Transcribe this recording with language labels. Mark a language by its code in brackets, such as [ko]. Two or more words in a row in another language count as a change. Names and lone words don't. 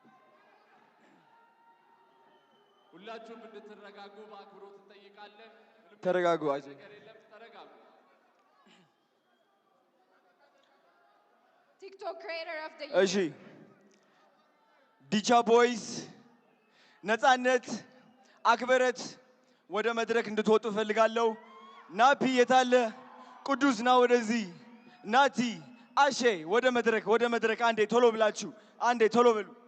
[am] ሁላችሁም እንድትረጋጉ በአክብሮት እንጠይቃለን። ተረጋጉ። አይዞህ። ነገር የለም ተረጋጉ። [en] TikTok creator of the [am] እሺ [en] year. [am] ዲቻ ቦይስ ነፃነት አክብረት ወደ መድረክ እንድትወጡ እፈልጋለሁ። ናፒ የታለ? ቅዱስ ና ወደዚህ። ናቲ አሼ ወደ መድረክ አንዴ ቶሎ ብላችሁ አንዴ ቶሎ በሉ።